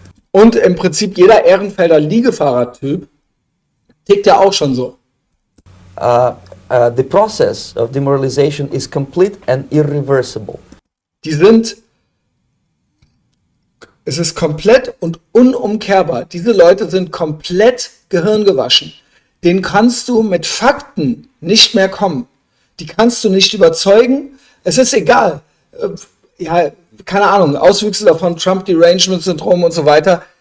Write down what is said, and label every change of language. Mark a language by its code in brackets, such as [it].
[de] Und im Prinzip jeder Ehrenfelder Liegefahrertyp tickt ja auch schon so. [en] The process of demoralization is complete and irreversible. [de] Es ist komplett und unumkehrbar. Diese Leute sind komplett gehirngewaschen. Denen kannst du mit Fakten nicht mehr kommen. Die kannst du nicht überzeugen. Es ist egal. Ja, keine Ahnung, Auswüchse davon, Trump-Derangement-Syndrom und so weiter.